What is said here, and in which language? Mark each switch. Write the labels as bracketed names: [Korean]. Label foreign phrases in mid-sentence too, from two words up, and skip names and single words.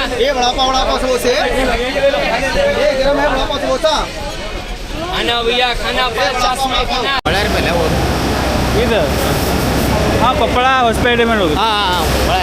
[Hindi] ये बड़ा पाव समोसे ये गरम है बड़ा पाव समोसा. खाना भैया खाना 50 में खाना. बड़ा पहले वो [Kannada] ಇದು ಹಾಂ ಕೊಪ್ಪಳ ಹೊಸಪೇಟೆ ಮೇಲೆ ಹೋಗಿ. [Hindi] बड़ा